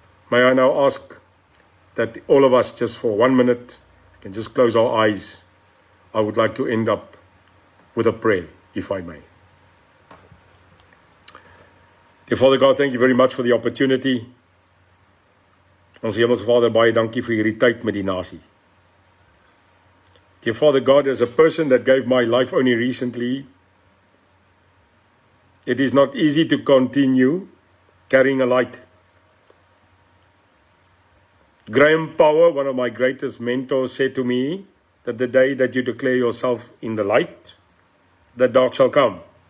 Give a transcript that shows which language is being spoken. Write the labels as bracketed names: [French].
[English] May I now ask that all of us, just for 1 minute, can just close our eyes. I would like to end up with a prayer, if I may. Dear Father God, thank you very much for the opportunity. [Afrikaans] Ons Hemelse Vader, baie dankie vir hierdie tyd met die nasie. [English] Dear Father God, as a person that gave my life only recently, it is not easy to continue carrying a light. Graham Power, one of my greatest mentors, said to me that the day that you declare yourself in the light, the dark shall come.